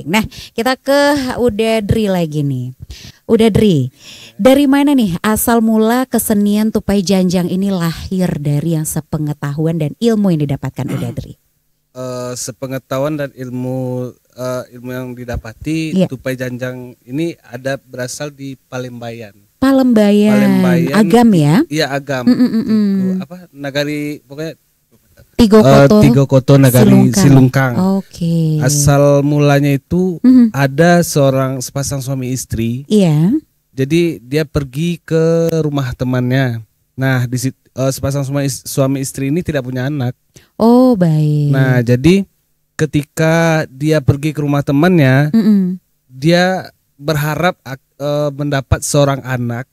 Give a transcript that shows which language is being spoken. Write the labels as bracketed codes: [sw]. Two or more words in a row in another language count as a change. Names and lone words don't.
[id] Nah kita ke Uda Dri lagi nih. Udah Dri, dari mana nih asal mula kesenian tupai janjang ini lahir dari yang sepengetahuan dan ilmu yang didapatkan Udah Dri? Sepengetahuan dan ilmu yang didapati tupai janjang ini ada berasal di Palembayan. Palembayan, Agam ya? Iya Agam. Nagari pokoknya Tigo Koto Nagari Silungkang. Oke. Asal mulanya itu ada sepasang suami istri. Iya. Jadi dia pergi ke rumah temannya. Nah, di situ sepasang suami istri ini tidak punya anak. Oh, baik. Nah, jadi ketika dia pergi ke rumah temannya, dia berharap mendapat seorang anak.